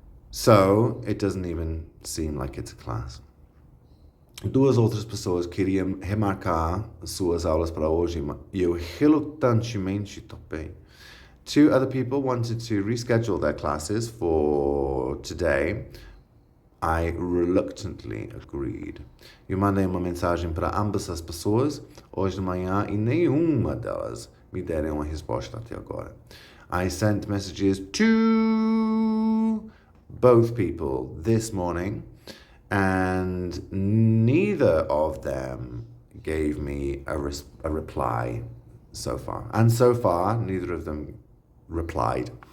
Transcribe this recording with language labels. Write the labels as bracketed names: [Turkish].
[English] So, it doesn't even seem like it's a class. [Portuguese] Duas outras pessoas queriam remarcar suas aulas para hoje e eu relutantemente topei. [English] Two other people wanted to reschedule their classes for today. I reluctantly agreed. [Portuguese] Eu mandei uma mensagem para ambas as pessoas hoje de manhã e nenhuma delas me deram uma resposta até agora. [English] I sent messages to both people this morning and neither of them gave me a reply so far. And so far, neither of them replied.